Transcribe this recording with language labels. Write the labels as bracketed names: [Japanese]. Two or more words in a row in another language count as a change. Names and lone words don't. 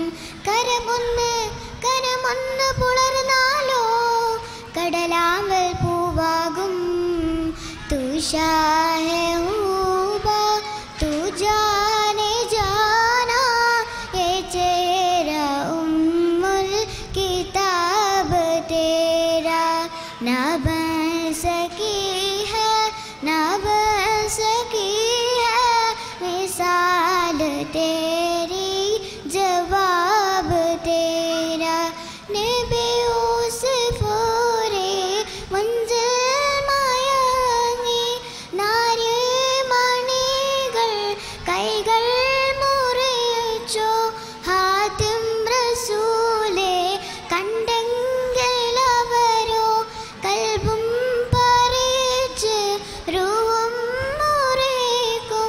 [Malayalam] കരമൊന്ന് പുളർന്നാലോ കടലാമ്പൽ പൂവാകും. [Urdu] تو شاہ خوباں تو جان جاناں، یہ چہرہ ام الکتاب تیرا نہ بن سکی ہے، نہ بن سکی ہے مثال تیری، جواب تیرا. [Malayalam] नबी യൂസുഫോരെ മഞ്ചൽ മയങ്ങി നാരിമണികൾ കൈകൾ മുറിച്ചോ, ഹാത്തിം റസൂലെ കണ്ടെങ്കിൽ അവരോ കൽബും പറിച്ച് റൂഹും മുറിക്കും.